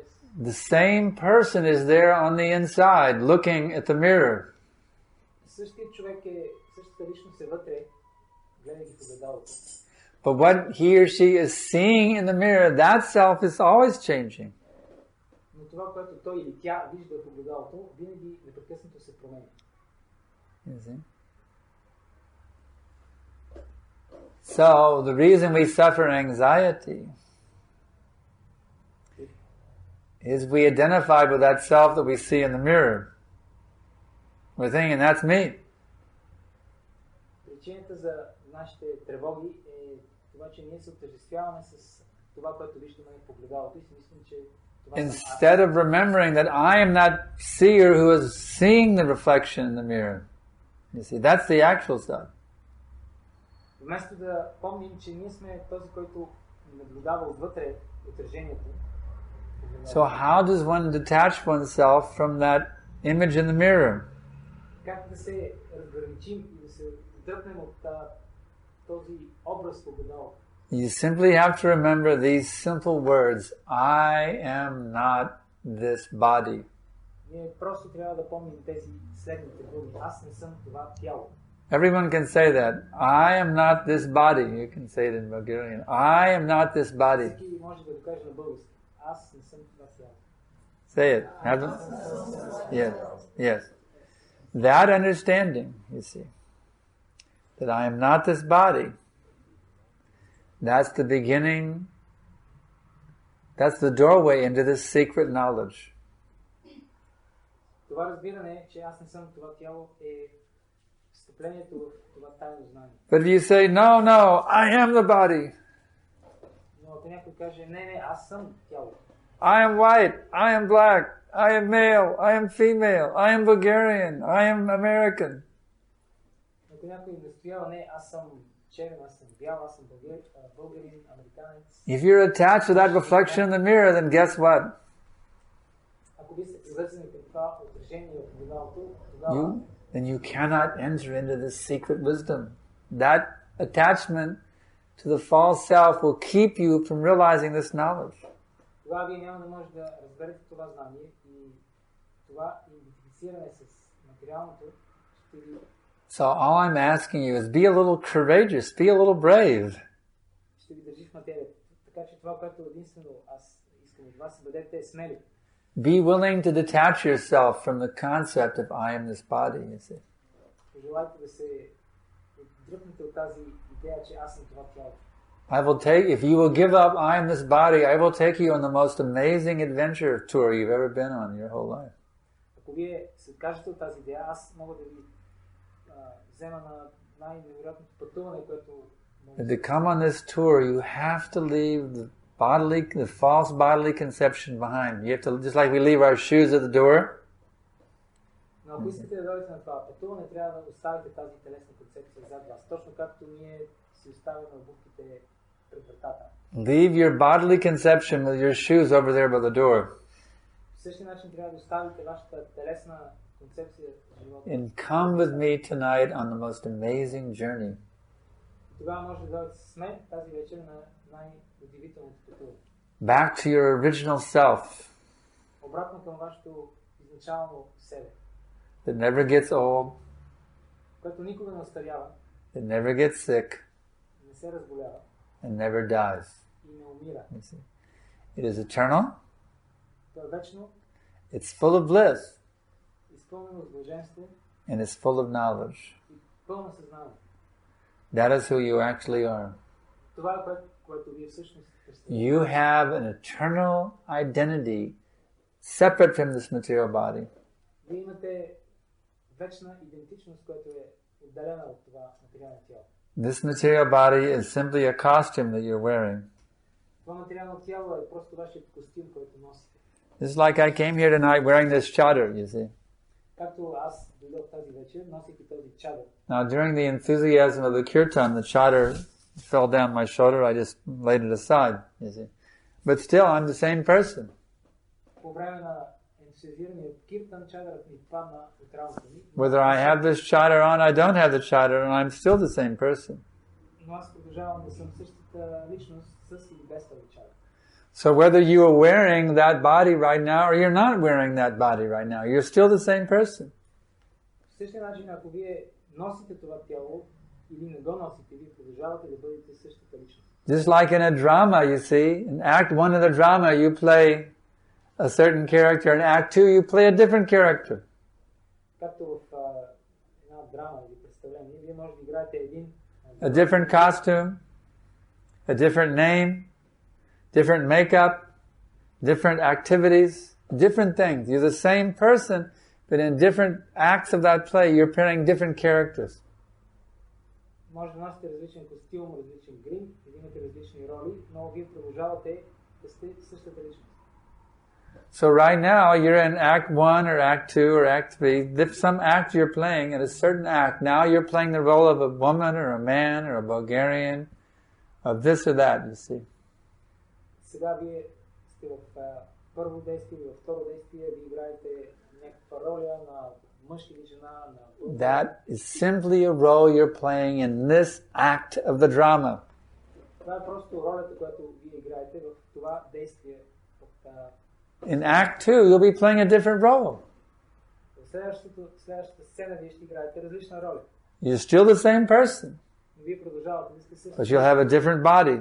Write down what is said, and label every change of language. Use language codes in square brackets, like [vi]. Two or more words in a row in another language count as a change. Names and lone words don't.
[en] The same person is there on the inside looking at the mirror. [bg] Същият човек е, същата личност е вътре, гледайки погледалото. [en] But what he or she is seeing in the mirror, that self is always changing. [bg] Но това, което той или тя вижда в погледалото, винаги непрекъснато се променя. [en] You see? So, the reason we suffer anxiety is we identify with that self that we see in the mirror. We're thinking, that's me. [bg] Причината за нашите тревоги е това, че ние се отъждествяваме с това, което виждаме в погледалото и си мислим, че това съм аз. [en] Instead of remembering that I am that seer who is seeing the reflection in the mirror. You see, that's the actual self. [bg] Вместо да помним, че ние сме този, който наблюдава отвътре отражението. [en] So how does one detach oneself from that image in the mirror? [bg] Как да се разграничим и да се отдръпнем от този образ погледалото? [en] You simply have to remember these simple words. I am not this body. [bg] Ние просто трябва да помним тези следните думи. Аз не съм това тяло. [en] Everyone can say that. I am not this body. You can say it in Bulgarian. I am not this body. [bg] Всеки може да го каже на български. Аз не съм това тяло. [en] Say it. Yes. Yes. That understanding, you see, that I am not this body, that's the beginning, that's the doorway into this secret knowledge. [bg] Това разбиране, че аз не съм това тяло, е встъплението в това тайно знание. [en] But if you say, no, I am the body. [bg] Но ако някой каже, не, аз съм тяло. [en] I am white, I am black, I am male, I am female, I am Bulgarian, I am American. [bg] Ако някой настоява, не, аз съм черен, аз съм бял, аз съм българин, американец. [en] If you're attached to that reflection in the mirror, then guess what? [bg] Ако ви сте привързани към това отражение от огледалото, тогава [en] Then you cannot enter into this secret wisdom. That attachment to the false self will keep you from realizing this knowledge. [bg] Тогава вие няма да може да разберете това знание и това идентифициране с материалното ще ви... [en] So all I'm asking you is be a little courageous, be a little brave. [bg] Ще ви държи в материята. Така че това, което единствено аз искам от вас, бъдете смели. [en] Be willing to detach yourself from the concept of I am this body, you see. [bg] Желайте да се отдръпнете от тази идея, че аз съм това тяло. [en] I will take, if you will give up I am this body, I will take you on the most amazing adventure tour you've ever been on your whole life. [bg] Ако вие се откажете от тази идея, аз мога да ви взема на най-невероятното пътуване, което... [en] To come on this tour, you have to leave the false bodily conception behind. You have to, just like we leave our shoes at the door. [bg] Но ако искате да дойдете на това пътуване, трябва да оставите тази телесна концепция зад вас. Точно както ние си оставяме обувките пред вратата. [en] Leave your bodily conception with your shoes over there by the door. [bg] В същия начин трябва да оставите вашата телесна концепция в живота. [en] And come with me tonight on the most amazing journey. [bg] Тогава може да дойдете с мен тази вечер на най-удивителното пътуване. [en] Back to your original self. [bg] Обратно към вашето изначално себе. [en] That never gets old. [bg] Което никога не остарява. [en] That never gets sick. [bg] Не се разболява. [en] And never dies. [bg] И не умира. [en] It is eternal. [bg] То е вечно. [en] It's full of bliss. [bg] Изпълнено с блаженство. [en] And it's full of knowledge. [bg] И пълно съзнание. [en] That is who you actually are. [bg] Това е което вие всъщност представляте. [en] You have an eternal identity separate from this material body. [bg] Вие имате вечна идентичност, която е отделена от това материално тяло. [en] This material body is simply a costume that you're wearing. [bg] Това материално тяло е просто вашият костюм, който носите. [en] It's like I came here tonight wearing this chadar, you see. [bg] Както аз дойдох тази вечер, носейки този чадър. [en] Now, during the enthusiasm of the kirtan, the chadar fell down my shoulder. I just laid it aside, you see. But still, I'm the same person. [bg] По време на ентусиазирания киртан, чадърът ми падна от рамото ми. [en] Whether I have this chadar on, I don't have the chadar, and I'm still the same person. [bg] Но аз продължавам да съм същата личност с или без този чадър. [en] So whether you are wearing that body right now or you're not wearing that body right now, you're still the same person. [bg] В същия начин, ако вие носите това тяло или не го носите, вие продължавате да бъдете същата личност. [en] Just like in a drama, you see, in act 1 of the drama, you play a certain character. In act 2, you play a different character. [bg] Както в една драма или представление, вие може да играете един... [en] A different costume, a different name, different makeup, different activities, different things. You're the same person, but in different acts of that play, you're playing different characters. [bg] Може да носите различен костюм, различен грим, да имате различни роли, но вие продължавате да сте същата личност. [en] So right now, you're in act 1 or act 2 or act 3. If some act you're playing in a certain act, now you're playing the role of a woman or a man or a Bulgarian, of this or that, you see. [bg] Сега вие сте в първо действие, във второ действие, вие играете някаква роля на мъж или жена, на... [en] That is simply a role you're playing in this act of the drama. [bg] Това е просто ролята, която вие играете в това действие. [en] In act 2, you'll be playing a different role. [bg] В следващата сцена вие ще играете различна роля. [en] You're still the same person, [bg] Но вие продължавате да сте същи. [en] but you'll have a different body.